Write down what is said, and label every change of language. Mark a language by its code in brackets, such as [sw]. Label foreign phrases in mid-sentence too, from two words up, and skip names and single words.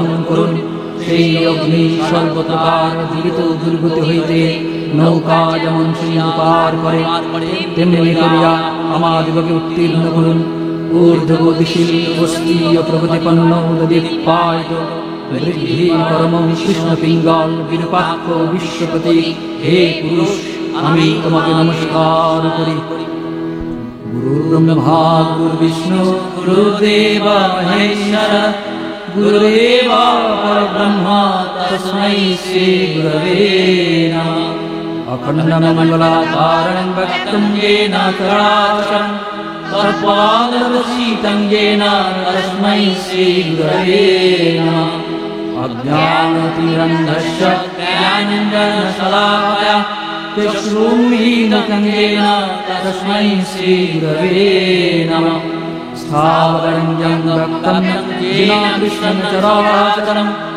[bn] করুন সেই অগ্নি সর্বপ্রকার জীবিত দুর্গতি হইতে নৌকা যেমন সিন্ধু পার করে তেমনি করিয়া আমাদিগকে উত্তীর্ণ করুন ঊর্ধ্বগতিশীল অস্তীয় প্রগতিপন্ন দিকপায়িত বৃদ্ধি পরম কৃষ্ণ পিঙ্গল বিরূপাক্ষ বিশ্বপতি হে পুরুষ আমি তোমাকে নমস্কার করি [sa] গুরু ব্রহ্মা গুরু বিষ্ণু গুরুদেব মহেশ্বর গুরুদেব পরব্রহ্ম তস্मै শ্রী গুরবে নমঃ अखण्डमङ्गलाकारं वक्तुं येन चराचरं तत्पादशीतं येन तस्मै श्रीगुरवे नमः अज्ञानतिरन्धस्य ज्ञानाञ्जनशलाकया चक्षुरुन्मीलितं येन तस्मै श्रीगुरवे नमः स्थावरञ्जं भक्तं येन कृष्णं चराचरं